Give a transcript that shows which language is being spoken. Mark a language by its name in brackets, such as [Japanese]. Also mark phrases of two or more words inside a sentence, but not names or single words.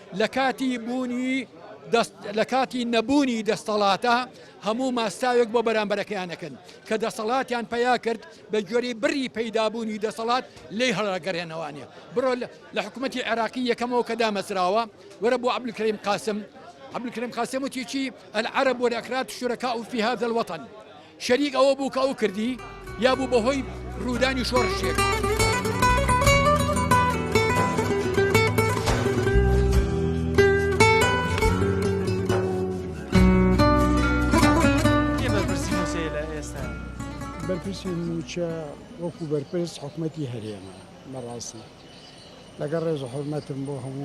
[Central Kurdish] لە کاتی نەبوونی دەستەڵاتە هەموو ماستاوێک بۆ بەرامبەرەکەیانەکەن کە دەسەڵاتیان پیا کرد بە گوێرەی بڕی پەیدابوونی دەسەڵات لێی هەڵەگەڕێنەوانێ بڕۆ لە حکوومەتی عێراقی یەکەمەوە کە دامەزراوە وەرە بۆ عەبدولکەریم قاسم عەبدولکەریم قاسم وتی چی [Arabic] العرب والأكراد شركاء في هذا الوطن [Central Kurdish] شەریک ئەوە بوو کە ئەو کردی یا بوو بەهۆی ڕوودانی شۆڕشێک بەرپرسی موچە وەکو بەرپرس حکوومەتی هەرێمە بەڕاستی لەگەڵ ڕێز و حورمەتم بۆ هەموو